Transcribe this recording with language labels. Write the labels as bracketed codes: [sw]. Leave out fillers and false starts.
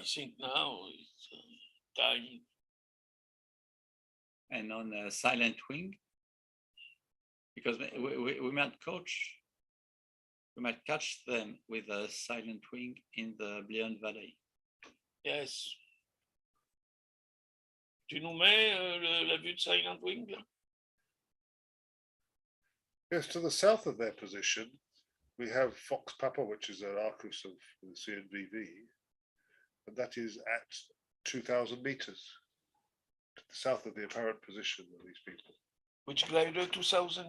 [en] I think now it's time. And on a silent wing, because we might catch them with a silent wing in the Bleon Valley. Yes. [fr] Tu nous mets la vue de Silent Wing là? [en] Yes, to the south of their position, we have Fox Papa, which is an Arcus of the CNVV, and that is at 2,000 meters to the south of the apparent position of these people. Which glider 2000